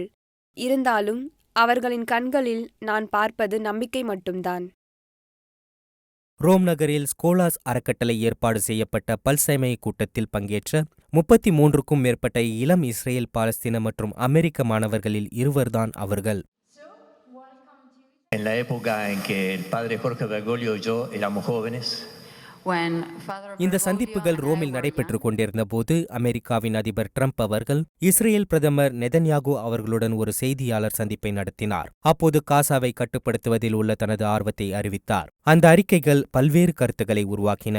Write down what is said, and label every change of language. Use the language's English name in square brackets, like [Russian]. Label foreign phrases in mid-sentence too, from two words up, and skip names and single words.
[Tamil] இருந்தாலும் அவர்களின் கண்களில் நான் பார்ப்பது நம்பிக்கை மட்டும்தான். ரோம் நகரில் ஸ்கோலாஸ் அறக்கட்டளை ஏற்பாடு செய்யப்பட்ட பல்சமய கூட்டத்தில் பங்கேற்ற 33க்கும் மேற்பட்ட இளம் இஸ்ரேல், பாலஸ்தீன மற்றும் அமெரிக்க மாணவர்களில் இருவர்தான் அவர்கள். [Spanish] En la época en que el padre Jorge Bergoglio y yo éramos jóvenes, [Tamil] இந்த சந்திப்புகள் ரோமில் நடைபெற்றுக் கொண்டிருந்த போது அமெரிக்காவின் அதிபர் ட்ரம்ப் அவர்கள் இஸ்ரேல் பிரதமர் நெதன்யாகு அவர்களுடன் ஒரு செய்தியாளர் சந்திப்பை நடத்தினார். அப்போது காசாவை கட்டுப்படுத்துவதில் உள்ள தனது ஆர்வத்தை அறிவித்தார். அந்த அறிக்கைகள் பல்வேறு கருத்துக்களை உருவாக்கின.